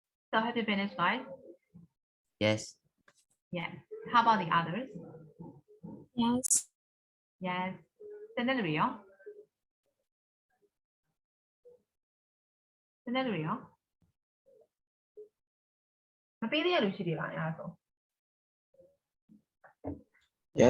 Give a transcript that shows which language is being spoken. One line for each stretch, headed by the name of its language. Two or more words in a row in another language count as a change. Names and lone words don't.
English: So have you finished, guys? Yes. Yes. How about the others? Yes. Yes. Scenario. Scenario.
Burmese: မပေးသေးရလို့ရှိသေးလားအဲ့ဒါဆို
English: Yes.